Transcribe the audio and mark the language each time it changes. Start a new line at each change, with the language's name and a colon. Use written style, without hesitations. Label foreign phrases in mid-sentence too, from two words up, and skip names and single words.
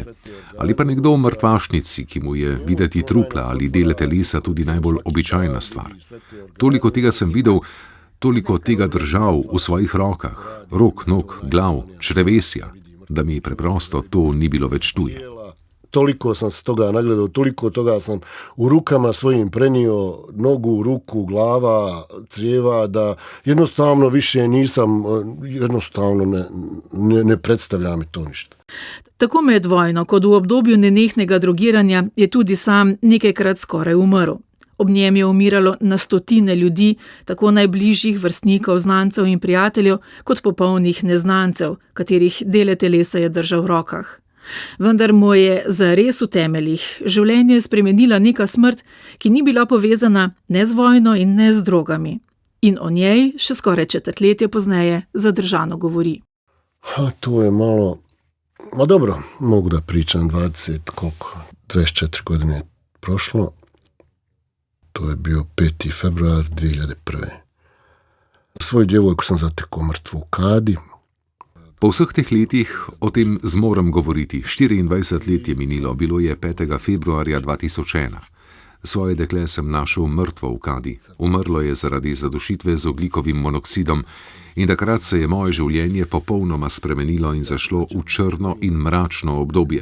Slovenian: Ali pa nekdo v mrtvašnici, ki mu je videti trupla ali dele telesa tudi najbolj običajna stvar. Toliko tega sem videl, toliko tega držal v svojih rokah, rok, nog, glav, črevesja, da mi preprosto to ni bilo več tuje.
Bosnian: Toliko sam se toga nagledao, toliko toga sam u rukama svojim prenio, nogu, ruku, glava, crijeva, da jednostavno više nisam, jednostavno ne predstavlja mi to ništa.
Slovenian: Tako med vojno, kot v obdobju nenehnega drogiranja, je tudi sam nekajkrat skoraj umrl. Ob njem je umiralo na stotine ljudi, tako najbližjih vrstnikov, znancev in prijateljev, kot popolnih neznancev, katerih dele telesa je držal v rokah. Vendar mu je zares v temeljih življenje spremenila neka smrt, ki ni bila povezana ne z vojno in ne z drogami. In o njej še skoraj četrtletje pozneje zadržano govori.
Bosnian: To je malo... Ma dobro, mogu da pričam 24 godine prošlo. To je bio 5. februar 2001. Svoju djevojku sam zatekao mrtvu u kadi.
Slovenian: Po vseh teh letih o tem zmorem govoriti. 24 let je minilo, bilo je 5. februarja 2001. Svoje dekle sem našel mrtvo v kadi. Umrlo je zaradi zadušitve z ogljikovim monoksidom in takrat se je moje življenje popolnoma spremenilo in zašlo v črno in mračno obdobje.